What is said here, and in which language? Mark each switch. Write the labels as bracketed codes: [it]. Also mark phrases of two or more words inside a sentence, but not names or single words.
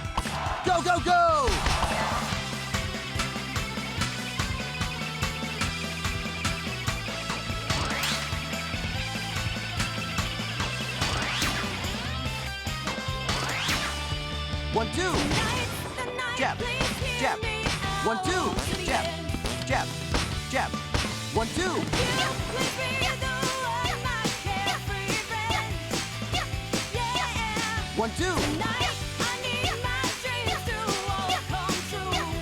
[en] Go, go, go! One, two. The night, Jab, please hear jab. me 1, 2. out to the Jab, end. jab, jab. 1, 2. You please be the one, my carefree friend. Yeah. 1, 2. Tonight, I need my dreams to all come true.